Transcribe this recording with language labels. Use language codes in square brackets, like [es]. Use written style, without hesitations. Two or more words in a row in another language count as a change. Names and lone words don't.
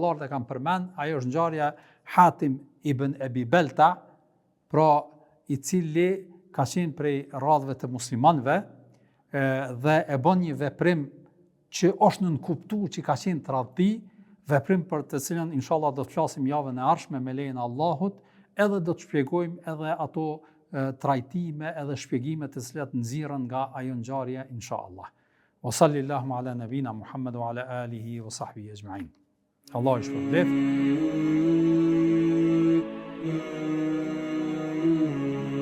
[sq] e kanë përmend, ajo është ngjarja Hatim ibn Ebi Belta, pra i cili ka qenë prej radhëve të muslimanëve dhe e bën një veprim që është nënkuptuar që ka qenë tradhti, veprim për të cilën inshallah do të flasim javën e ardhshme me lejen e Allahut, edhe do të shpjegojmë edhe ato trajtime edhe shpjegime të cilat nxirren nga ajo ngjarje inshallah. [ar] وصلى الله على نبينا محمد وعلى آله وصحبه أجمعين. [sq] Allah i shpërblet.